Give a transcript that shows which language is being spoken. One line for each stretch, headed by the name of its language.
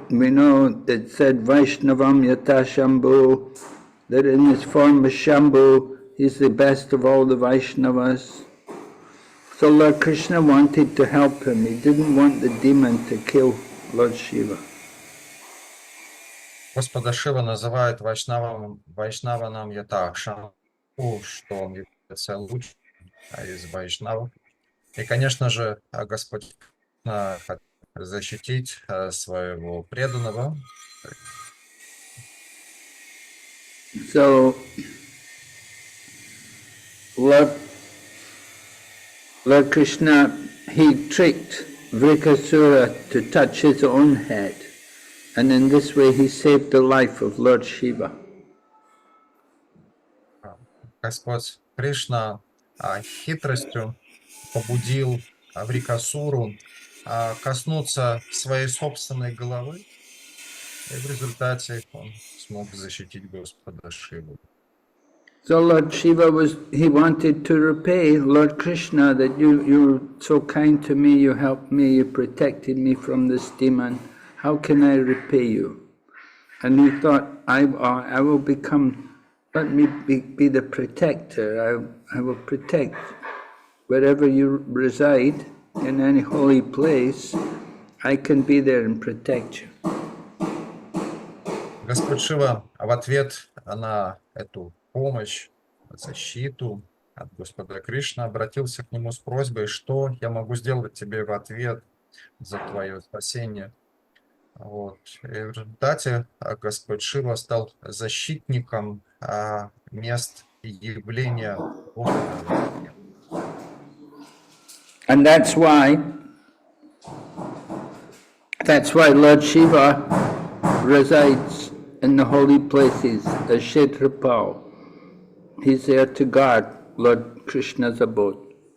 English: We know that said
Sanskrit: Vaishnavam Yata Shambhu,
English: that in his form as Shambhu, he's the best of all the Vaishnavas. So Lord Krishna wanted to help him. He didn't want the demon to kill Lord Shiva.
Russian: Господа Шива называют
Sanskrit: Вайшнаванам Ята Шамбху,
Russian: что он является лучшим из вайшнавов. И, конечно же, Господь хотел защитить своего преданного.
English: So Lord Krishna, he tricked Vrikasura to touch his own head, and in this way he saved the life of Lord Shiva.
Russian: Господь Кришна хитростью побудил Врикасуру коснуться своей собственной головы, и в результате он смог защитить Господа Шиву.
English: So Lord Shiva he wanted to repay Lord Krishna that you were so kind to me, you helped me, you protected me from this demon. How can I repay you? And he thought, I will become, let me be the protector. I will protect wherever you reside, in any holy place, I can be there and protect you.
Russian: Господь Шива в ответ на эту помощь, защиту от Господа Кришны обратился к нему с просьбой, что я могу сделать тебе в ответ за твое спасение. Вот. И в результате Господь Шива стал защитником мест явления Господа.
English: And that's why Lord Shiva resides in the holy places as Kshetrapal. He's there to guard Lord Krishna's abode.